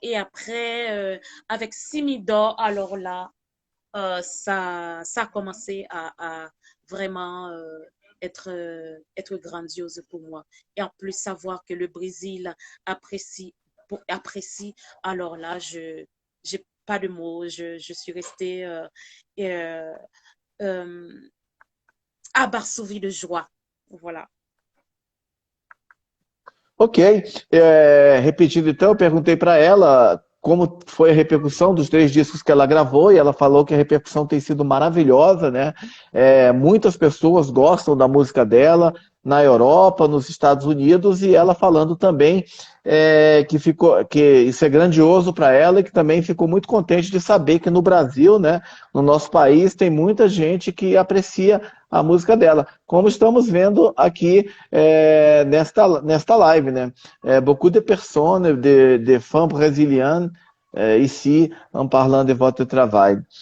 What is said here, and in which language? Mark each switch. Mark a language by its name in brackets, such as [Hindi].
[French] Et après, avec Simidor, alors là, ça a commencé à vraiment être grandiose pour moi. Et en plus, savoir que le Brésil apprécie alors là, je n'ai pas de mots. Je suis restée euh, abasourdie de joie. Voilà. [Portuguese] Ok, repetindo então, eu perguntei para ela como foi a repercussão dos 3 discos que ela gravou e ela falou que a repercussão tem sido maravilhosa, né? Muitas pessoas gostam da música dela na Europa, nos Estados Unidos e ela falando também que isso é grandioso para ela e que também ficou muito contente de saber que no Brasil, né, no nosso país, tem muita gente que aprecia a música dela, como estamos vendo aqui nesta live, né? [French] Beaucoup de personnes, de fãs brésiliens, ici, en parlant de votre travail.